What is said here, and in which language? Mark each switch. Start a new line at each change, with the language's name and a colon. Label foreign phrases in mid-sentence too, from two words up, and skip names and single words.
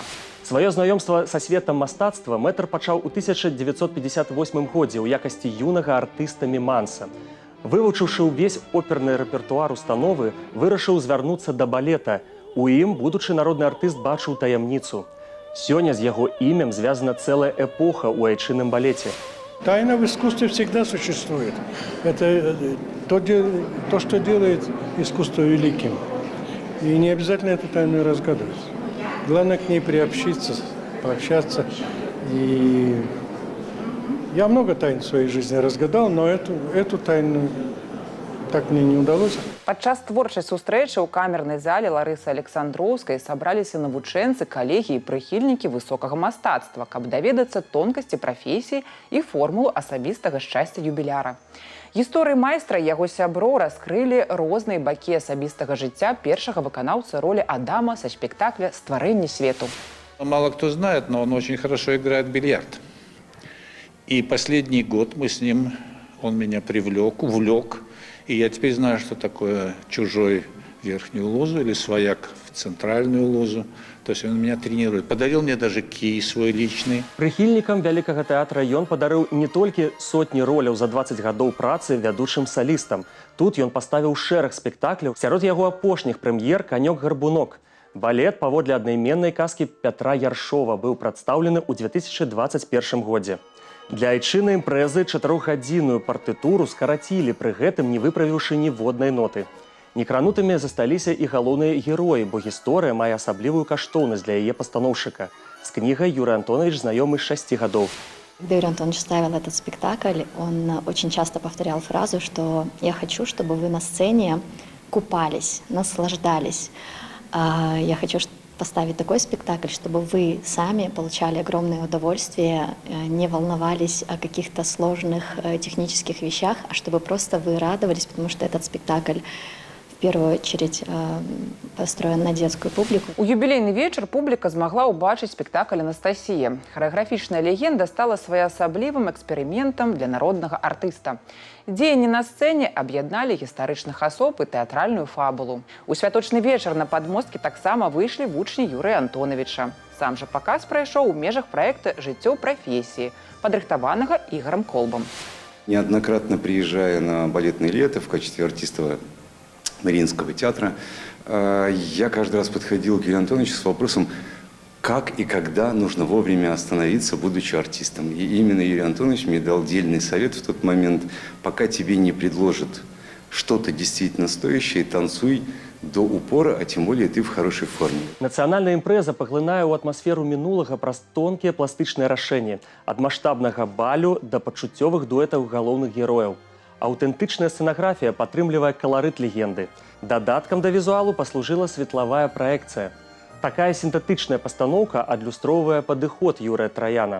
Belarusian: Сваё знаёмства са светам мастацтва мэтр пачаў у 1958 годзе ў якасці юнага артыста міманса. Вывучыўшы ўвесь оперны рэпертуар установы, вырашыў звярнуцца да балета. У ім будучы народны артыст бачыў таямніцу. Сёння з яго імем звязана целая эпоха ў айчынным балете.
Russian: Тайна в искусстве всегда существует. Это то, что делает искусство великим. И не обязательно эту тайну разгадывать. Главное к ней приобщиться, пообщаться. И я много тайн в своей жизни разгадал, но эту тайну так мне не удалось.
Belarusian: Падчас творчай сустрэчы ў камернай зале Ларысы Александроўскай сабраліся навучэнцы, калегі і прыхільнікі высокага мастацтва, каб даведацца тонкасці прафесіі і формулу асабістага шчасця юбіляра. Гісторыі майстра і яго сяброў раскрылі розныя бакі асабістага жыцця першага выканаўцы ролі Адама са спектакля «Стварэнне свету».
Russian: Мало кто знает, но он очень хорошо играет в бильярд. И последний год мы с ним, он меня увлек. И я теперь знаю, что такое чужой в верхнюю лозу или свояк в центральную лозу. То есть он меня тренирует. Подарил мне даже кий свой личный.
Belarusian: Прыхільнікам вялікага тэатра ён падарыў не толькі сотні роляў за 20 гадоў працы вядучым салістам. Тут ён паставіў шэраг спектакляў. Сярод яго апошніх прэм'ер «Канёк-гарбунок». Балет паводле аднайменнай казкі Пятра Яршова быў прадстаўлены ў 2021 годзе. Для айчыннай імпрэзы 4-гадзінную партытуру скарацілі, пры гэтым не выправіўшы ніводнай ноты. Некранутымі засталіся і галоўныя героі, бо гісторыя мае асаблівую каштоўнасць для яе пастаноўшчыка. З кнігай Юрый Антонович знаёмы з 6 гадоў.
Russian: Когда Юрий Антонович ставил этот спектакль, он очень часто повторял фразу, что «я хочу, чтобы вы на сцене купались, наслаждались. Я хочу поставить такой спектакль, чтобы вы сами получали огромное удовольствие, не волновались о каких-то сложных технических вещах, а чтобы просто вы радовались, потому что этот спектакль в первую очередь построен на детскую публику».
Belarusian: У юбілейны вечар публіка змагла ўбачыць спектакль «Анастасія». Харэаграфічная легенда стала своеасаблівым эксперыментам для народнага артыста. Дзеянні на сцэне аб'ядналі гістарычных асоб і тэатральную фабулу. У святочны вечар на падмосткі таксама выйшлі вучні Юрыя Антоновича. Сам жа паказ прайшоў у межах праекта «Жыццё прафесіі», падрыхтаванага Ігорам Колбам.
Russian: Неоднократно приезжая на балетное лето в качестве артиста Мариинского театра, я каждый раз подходил к Юрию Антоновичу с вопросом, как и когда нужно вовремя остановиться, будучи артистом. И именно Юрий Антонович мне дал дельный совет в тот момент: пока тебе не предложат что-то действительно стоящее, танцуй до упора, а тем более ты в хорошей форме.
Belarusian: Нацыянальная імпрэза паглынае ў атмасферу мінулага праз тонкія пластычныя рашэнні, ад маштабнага балю да пачуццёвых дуэтаў галоўных герояў. Аўтэнтычная сцэнаграфія падтрымлівае каларыт легенды. Дадаткам да візуалу паслужыла светлавая праекцыя. Такая сінтэтычная пастаноўка адлюстроўвае падыход Юрыя Траяна.